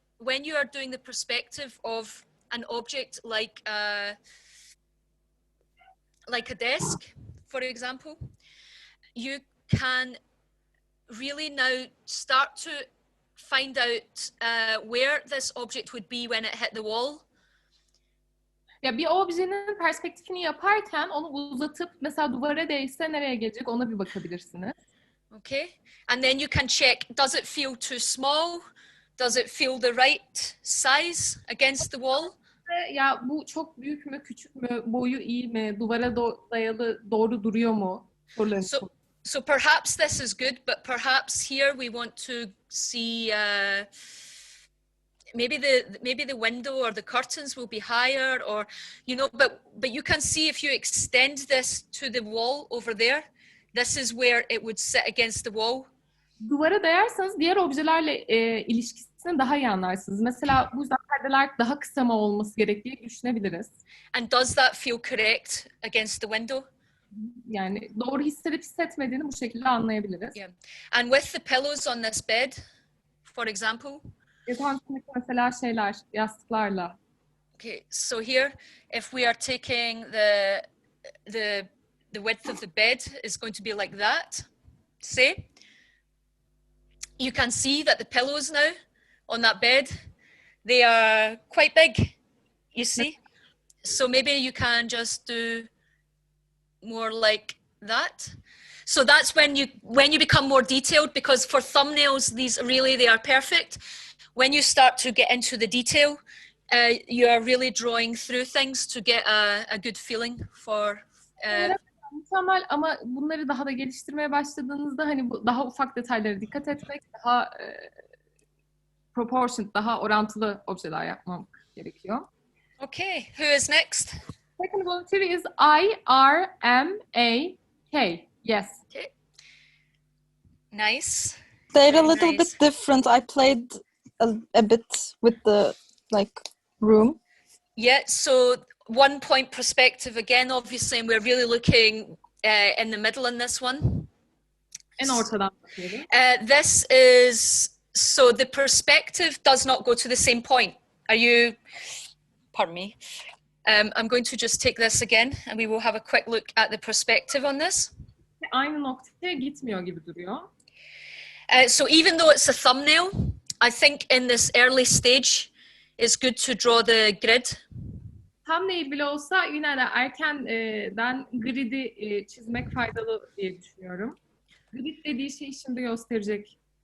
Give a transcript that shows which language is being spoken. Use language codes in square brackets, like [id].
[en] when you are doing the perspective of an object like a desk, for example, you can really now start to find out where this object would be when it hit the wall. [tr] Ya bir objenin perspektifini yaparken onu uzatıp mesela duvara değse nereye gelecek ona bir bakabilirsiniz. [en] Okay, and then you can check, does it feel too small? Does it feel the right size against the wall? [tr] Ya bu çok büyük mü, küçük mü, boyu iyi mi, duvara dayalı doğru duruyor mu? [en] So perhaps this is good, but perhaps here we want to see maybe the window or the curtains will be higher, or but you can see if you extend this to the wall over there, this is where it would sit against the wall. [tr] Duvara dayarsanız diğer objelerle ilişkisini daha iyi anlarsınız. Mesela bu yüzden perdeler daha kısa mı olması gerektiği düşünebiliriz. [en] And does that feel correct against the window? [tr] Yani doğru hissedip hissetmediğini bu şekilde anlayabiliriz. Yeah. [en] And with the pillows on this bed, for example. [tr] Yatağın mesela yastıklarla. [en] Okay, so here, if we are taking the width of the bed is going to be like that, say, you can see that the pillows now on that bed, they are quite big, you see? So maybe you can just do more like that. So that's when you become more detailed, because for thumbnails, they are perfect. When you start to get into the detail, you are really drawing through things to get a good feeling for. [tr] Mükemmel, ama bunları daha da geliştirmeye başladığınızda hani bu daha ufak detaylara dikkat etmek, daha proportioned, daha orantılı objeler yapmam gerekiyor. [en] Okay, who is next? Second volunteer is IRMAK. Yes. Okay. Nice. They're a little bit different. I played a bit with the room. Yeah, so 1 point perspective again, obviously, and we're really looking in the middle in this one. [tr] En ortadan bakıyorum. [en] This is, so the perspective does not go to the same point. Pardon me. I'm going to just take this again and we will have a quick look at the perspective on this. [tr] Aynı noktaya gitmiyor gibi duruyor. [en] So even though it's a thumbnail, I think in this early stage, it's good to draw the grid. [tr] Thumbnail bile olsa yine de erkenden grid'i çizmek faydalı diye düşünüyorum. Grid dediği şeyi şimdi gösterecek.